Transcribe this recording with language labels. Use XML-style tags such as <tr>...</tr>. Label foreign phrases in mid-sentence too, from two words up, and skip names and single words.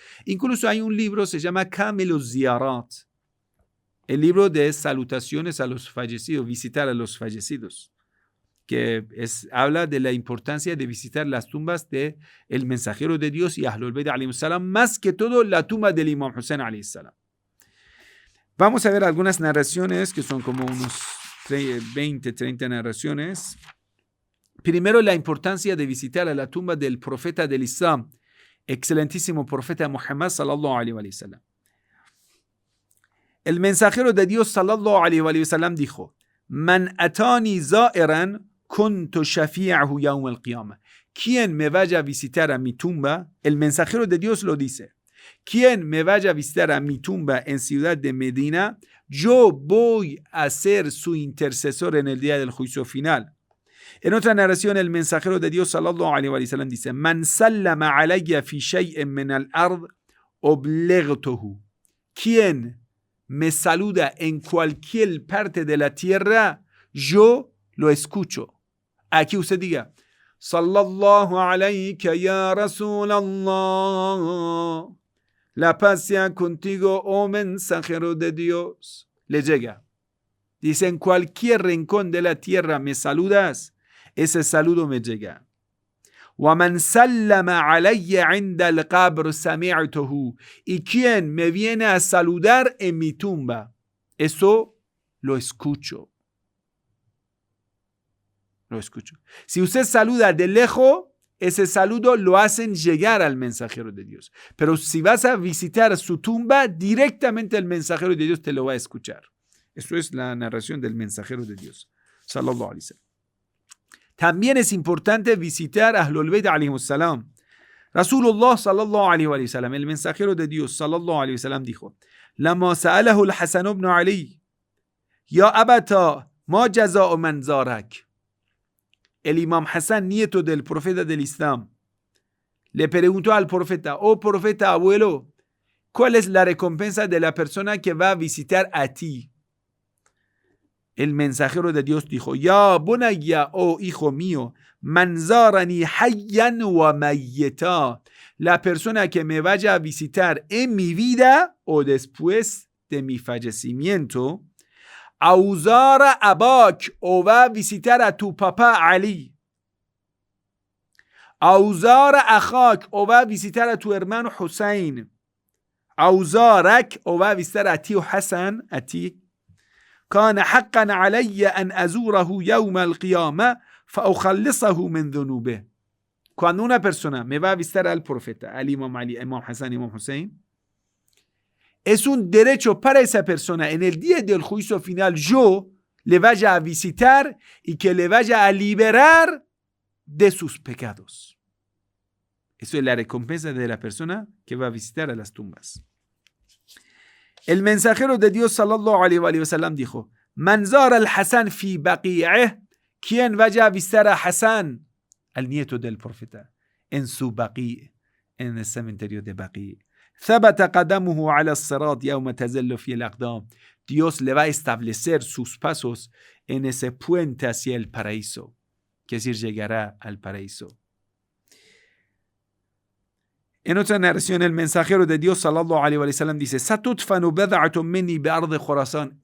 <es>Incluso hay un libro, se llama Kamil Ziyarat, el libro de salutaciones a los fallecidos, visitar a los fallecidos, que habla de la importancia de visitar las tumbas del mensajero de Dios y Ahlul Bayt</es> <ar>عليه السلام,</ar> <es>más que todo la tumba del Imam Hussein</es> <ar>عليه السلام.</ar> <es>Vamos a ver algunas narraciones que son como unos 20, 30 narraciones. Primero, la importancia de visitar a la tumba del profeta del Islam, excelentísimo profeta Muhammad</es> <ar>صلى الله عليه وسلم.</ar> <es>El mensajero de Dios</es> <ar>صلى الله عليه وسلم</ar> <es>dijo,</es> <ar>من أتاني زائرا كنت شفيعه يوم القيامة.</ar> <es>Quien me vaya a visitar a mi tumba, el mensajero de Dios lo dice, quien me vaya a visitar a mi tumba en ciudad de Medina, yo voy a ser su intercesor en el día del juicio final. En otra narración, el mensajero de Dios</es> <ar>صلى الله عليه وسلم</ar> <es>dice,</es> <ar>من سلم علي في شيء من الأرض أبلغته.</ar> <es>Quien me saluda en cualquier parte de la tierra, yo lo escucho. Aquí usted diga,</es> <ar>صلى الله عليك يا رسول الله.</ar> <es>La paz sea contigo, oh mensajero de Dios. Le llega. Dice, en cualquier rincón de la tierra me saludas, ese saludo me llega.</es> <ar>وَمَنْ سَلَّمَ عَلَيَّ عِنْدَ الْقَبْرِ سَمِعْتُهُ.</ar> <es>Y quien me viene a saludar en mi tumba, eso lo escucho. Lo escucho. Si usted saluda de lejos, ese saludo lo hacen llegar al mensajero de Dios. Pero si vas a visitar su tumba, directamente el mensajero de Dios te lo va a escuchar. Eso es la narración del mensajero de Dios.</es> <ar>صلى الله عليه وسلم.</ar> <es>También es importante visitar a Ahlul Bayt</es> <ar>عليهم السلام. رسول الله صلى الله عليه وسلم,</ar> <es>el mensajero de Dios</es> <ar>صلى الله عليه وسلم dijo: "لما سأله الحسن بن علي، يا أبتا، ما جزاء من زارك."</ar> <es>El Imam Hassan, nieto del profeta del Islam, le preguntó al profeta: "Oh profeta abuelo, ¿cuál es la recompensa de la persona que va a visitar a ti?" El mensajero de Dios dijo:</es> <ar>"يا بني,</ar> <es>oh hijo mío,</es> <ar>من زارني حيا وميتا."</ar> <es>La persona que me vaya a visitar en mi vida o después de mi fallecimiento.</es> <ar>أو زار أباك,</ar> <es>o va a visitar a tu papá Ali.</es> <ar>أو زار أخاك,</ar> <es>o va a visitar a tu hermano Hussein. Auzarak, o va a visitar a ti Hassan, a ti.</es> <ar>كان حقا علي أن أزوره يوم القيامة فأخلصه من ذنوبه.</ar> <es>Cuando una persona me va a visitar al profeta, al Imam Ali, Imam Hassan, Imam Hussein, es un derecho para esa persona en el día del juicio final yo le vaya a visitar y que le vaya a liberar de sus pecados. Eso es la recompensa de la persona que va a visitar a las tumbas. El mensajero de Dios</es> <ar>صلى الله عليه وسلم</ar> <es>dijo:</es> <ar>"من زار الحسن في بقيعه",</ar> <es>quien vaya a visitar a Hassan, al nieto del profeta, en su Baqi', en el cementerio de Baqi'.</es> <ar>ثبت قدمه على الصراط يوم تزل فيه الأقدام.</ar> <es>Dios le va a establecer sus pasos en ese puente hacia el paraíso, que es decir, llegará al paraíso. En otra narración, el mensajero de Dios</es> <ar>صلى الله عليه وسلم</ar> <es>dice:</es> <ar>"ستدفن بضعة مني بأرض خراسان."</ar>